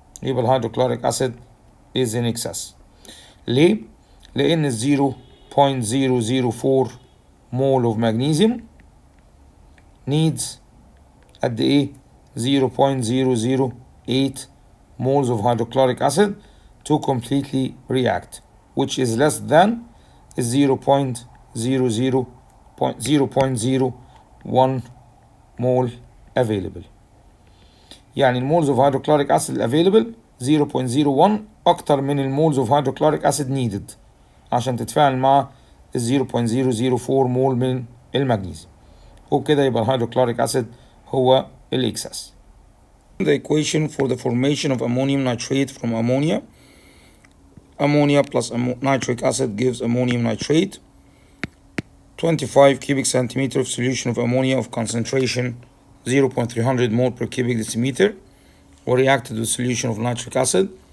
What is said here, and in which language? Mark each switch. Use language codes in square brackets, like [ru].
[ar] يبقى الهيدروكلوريك اسيد [en] is in excess. [ar] ليه؟ لان ال [en] 0.004 مول of magnesium needs [ar] قد ايه؟ [en] 0.008 moles of hydrochloric acid to completely react which is less than 0.01 mole available. [ar] يعني المولز [en] of hydrochloric acid available [ar] 0.01 أكتر من المولز [en] of hydrochloric acid needed [ar] عشان تتفاعل مع 0.004 مول من المغنيسيوم. وبكده يبقى الهيدروكلوريك acid هو الإكسس. [en] The equation for the formation of ammonium nitrate from ammonia. Ammonia plus nitric acid gives ammonium nitrate. 25 cubic centimeter of solution of ammonia of concentration 0.300 mole per cubic decimeter were reacted with solution of nitric acid.